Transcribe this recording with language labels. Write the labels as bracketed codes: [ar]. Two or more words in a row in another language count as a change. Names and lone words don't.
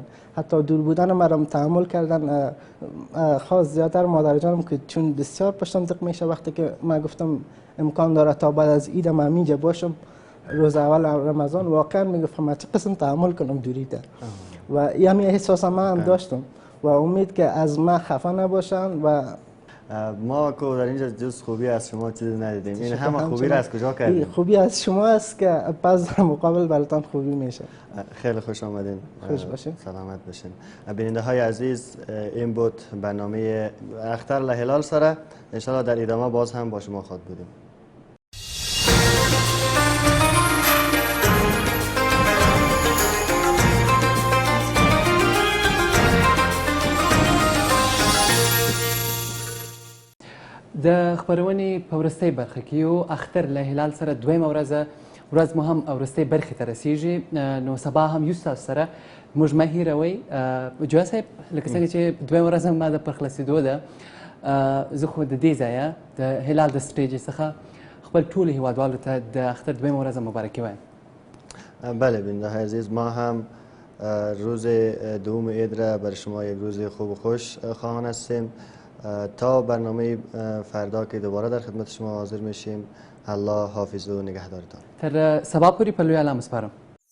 [fa] حتی دور بودن مرا تحمل کردن. خاص زیادتر مادر جانم که چون بسیار پشتم ضیق میشه وقتی که من گفتم امکان داره تا بعد از عید من اینجا باشم روز اول رمضان، واقعا میگفتم من چه قسم تحمل کنم دوری ده و همین احساس من هم داشتم و امید که از ما خفه نباشن. و ما که در اینجا جز خوبی از شما چیزی ندیدیم. این همه خوبی را از کجا کردیم؟ خوبی از شما است که پس در مقابل براتون خوبی میشه. خیلی خوش آمدین. خوش باشین. سلامت باشین. بیننده های عزیز، این بود برنامه اختر لهلال سره. انشالله در ادامه باز هم با شما خواهد بودیم. [ps] د خبرونې په وروستۍ برخه کې یو اختر له هلال سره دویمه ورځ مو هم وروستۍ برخې ته رسیږي، نو سبا هم یو ستاسو سره موږ مه هیروئ. جویا صاحب، لکه څنګه چې دویمه ورځ هم د پر خلاصېدو ده، زه خو د دې ځایه د هلال د سټیج څخه خپل ټولو هیوادوالو ته د اختر دویمه ورځ مبارکي وایم. [fa] بله بیننده های عزیز، ما هم روز دوم عید را بر شما یک روز خوب و خوش خواهان هستیم. تا برنامه فردا که دوباره در خدمت شما حاضر میشیم، الله حافظ و نگهدارتان. [ps] تر سبا پوری په لوی الله مسپارم.